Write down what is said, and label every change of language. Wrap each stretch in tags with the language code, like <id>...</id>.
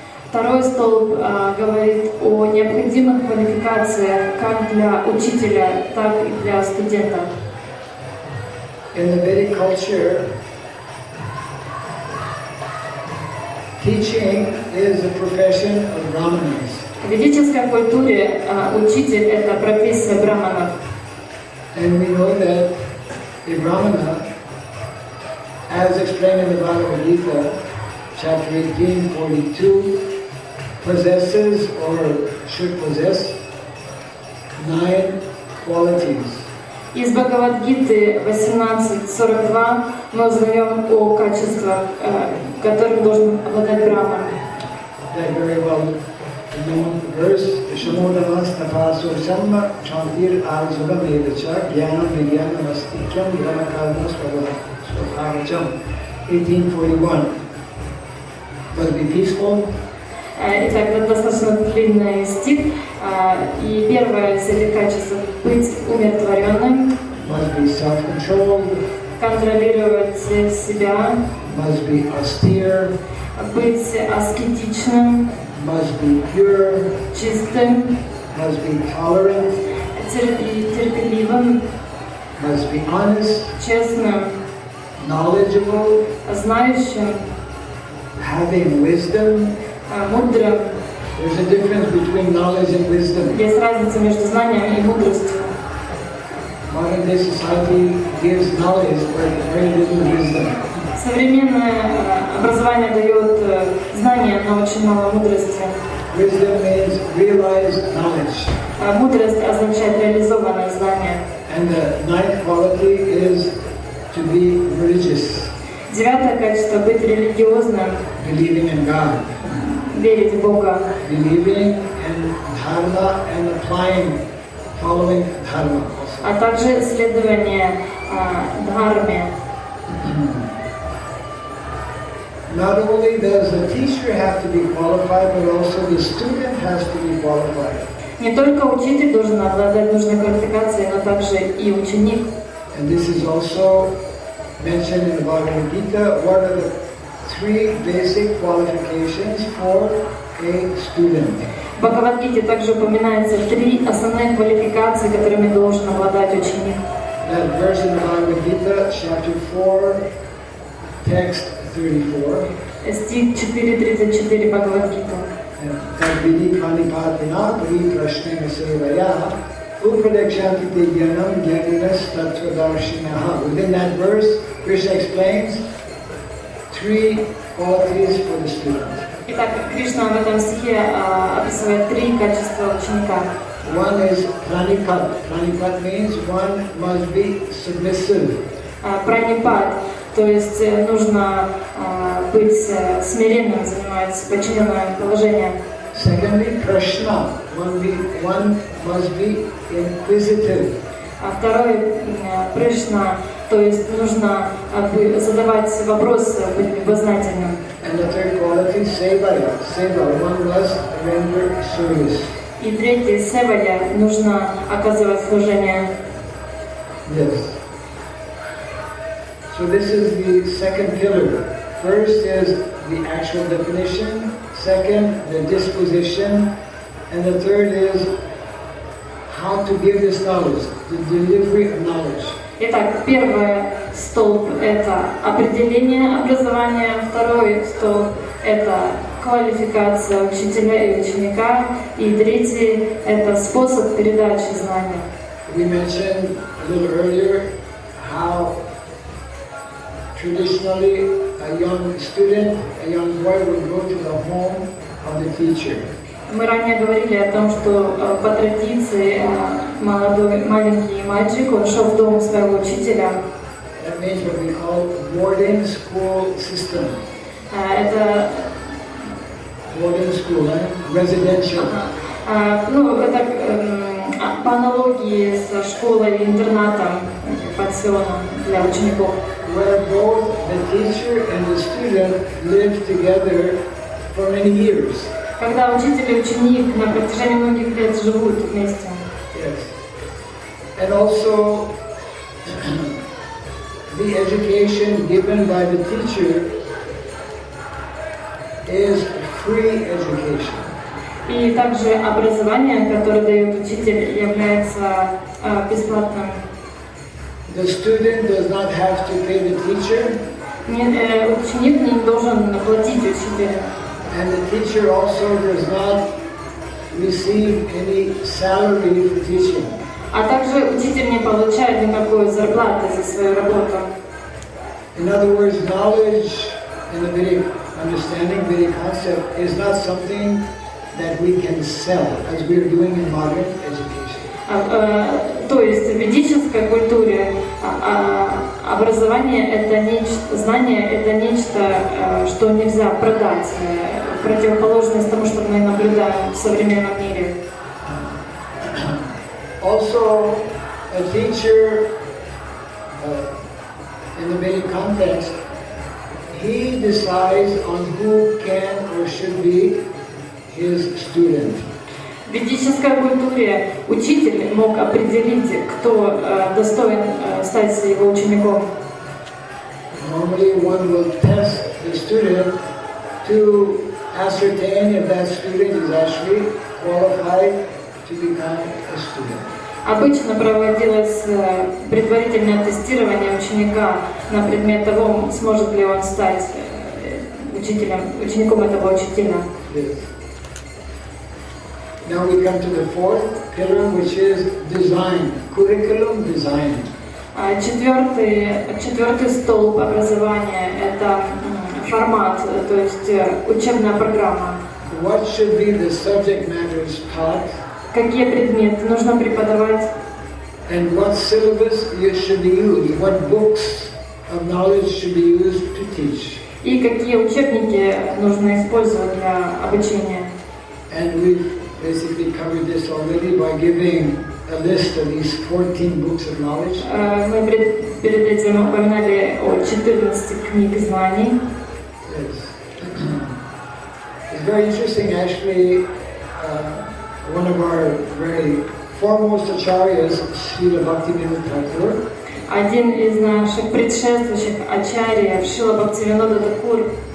<ru>Второй столб говорит о необходимых квалификациях как для учителя, так и для студента.</ru> <en>In the Vedic culture, teaching is a profession of Brahmanas.</en> <ru>В ведической культуре учитель – это профессия браманов.</ru> <en>And we know that a Brahmana, as explained in the Bhagavad Gita, chapter 18:42, possesses or should possess 9 qualities.</en> <ru>Из Бхагавад-гиты 18:42 мы узнаем о качествах, которым должен обладать браман.</ru> <en>That very well verse</en> <sa>Shamodanastapaso Samma Chantir Arzava Medacha Gyanam Vigyanam Astikyam Brahmakarma Swabhajam 1841.</sa> <en>Must be peaceful.</en> <ru>Итак, это достаточно длинный стих. И первое из этих качеств — быть умиротворенным,</ru> <en>Must be self-controlled.</en> <ru>контролировать себя,</ru> <en>Must be austere.</en> <ru>быть аскетичным,</ru> <en>Must be pure.</en> <ru>чистым,</ru> <en>Must be tolerant.</en> <ru>терпеливым,</ru> <en>Must be honest.</en> <ru>честным,</ru> <en>Knowledgeable.</en> <ru>знающим,</ru> <en>Having wisdom.</en> <ru>мудрым.</ru> <en>There's a difference between knowledge and wisdom.</en> <ru>Есть разница между знанием и мудростью.</ru> <en>Modern day society gives knowledge but very little wisdom.</en> <ru>Современное образование дает знания, но очень мало мудрости.</ru> <en>Wisdom means realized knowledge.</en> <ru>Мудрость означает реализованное знание.</ru> <en>And the ninth quality is to be religious,</en> <ru>Девятое качество — быть религиозным,</ru> <en>believing in God,</en> <ru>верить в Бога,</ru> <en>believing in dharma and applying, following dharma also.</en> <ru>а также следование дхарме.</ru> <en>Not only does the teacher have to be qualified, but also the student has to be qualified.</en> <ru>Не только учитель должен обладать нужной квалификацией, но также и ученик.</ru> <en>And this is also mentioned in the Bhagavad Gita. What are the three basic qualifications for a student?</en> <ru>В Бхагавад-гите также упоминается 3 основные квалификации, которыми должен обладать ученик.</ru> <en>That verse in the Bhagavad Gita, chapter 4, text 34.</en> <ru>Стих 4.34 Бхагавад-гита.</ru> <sa>Tadvidi kanipatina pari prashnena sevaya upradekshanti te gyanam gyaninas tattvadarshinaha.</sa> <en>Within that verse, Krishna explains 3 qualities for the student.</en> <ru>Итак, Кришна в этом стихе описывает 3 качества ученика.</ru> <en>One is pranipat. Pranipat means one must be submissive.</en> <ru>Пранипат, то есть нужно быть смиренным, занимать подчиненное положение.</ru> <en>Secondly, prashna. One must be inquisitive.</en> <ru>А второй — пришна, то есть нужно задавать вопросы, быть любознательным.</ru> <en>And the third quality, sevaya. Seva. One must render service.</en> <ru>И третий — севая, нужно оказывать служение.</ru> <en>Yes. So this is the second pillar. First is the actual definition. Second, the disposition. And the third is how to give this knowledge, the delivery of knowledge.</en> <ru>Итак, первый столб — это определение образования, второй столб — это квалификация учителя и ученика, и третий — это способ передачи знания.</ru> <en>We mentioned a little earlier how traditionally a young student, a young boy would go to the home of the teacher.</en> <ru>Мы ранее говорили о том, что по традиции маленький мальчик, он шел в дом своего учителя.</ru> <en>That means what we call boarding school system.</en> <ru>Это</ru> <en>Boarding school, residential.</en> <ru>Это по аналогии со школой и интернатом, пансионом для учеников.</ru> <en>Where both the teacher and the student live together for many years.</en> <ru>Когда учитель и ученик на протяжении многих лет живут вместе.</ru> <en>Yes. And also the education given by the teacher is free education.</en> <ru>И также образование, которое дает учитель, является бесплатным.</ru> <en>The student does not have to pay the teacher.</en> <ru>Ученик не должен платить учителю.</ru> <en>And the teacher also does not receive any salary for teaching.</en> <ru>А также учитель не получает никакой зарплаты за свою работу.</ru> <en>In other words, knowledge in the Vedic understanding, Vedic concept, is not something that we can sell, as we are doing in modern education.</en> <ru>То есть в ведической культуре образование — это нечто, знание — это нечто, что нельзя продать противоположность тому, что мы наблюдаем в современном мире.</ru> <en>Also, a teacher in the Vedic context, he decides on who can or should be his student.</en> <ru>В ведической культуре учитель мог определить, кто достоин стать его учеником.</ru> <en>Normally one will test the student to ascertain if that student is actually qualified to become a student.</en> <ru>Обычно проводилось предварительное тестирование ученика на предмет того, сможет ли он стать учеником этого учителя.</ru> <en>Yes. Now we come to the fourth pillar, which is design, curriculum design.</en> <ru>Четвертый столб образования – это формат, то есть учебная программа.</ru> <en>What should be the subject matters taught?</en> <ru>Какие предметы нужно преподавать?</ru> <en>And what syllabus should be used? What books of knowledge should be used to teach?</en> <ru>И какие учебники нужно использовать для обучения?</ru> <en>And we've basically covered this already by giving a list of these 14 books of knowledge.</en> <ru>Мы перед этим упоминали о 14 книг знаний.</ru> <en>Yes. It's very interesting, actually. One of our very foremost acharyas, Srila Bhakti Thakur,</en> <ru>Один из наших предшествующих ачарьев, Шрила Бхактивинода Такур,</ru>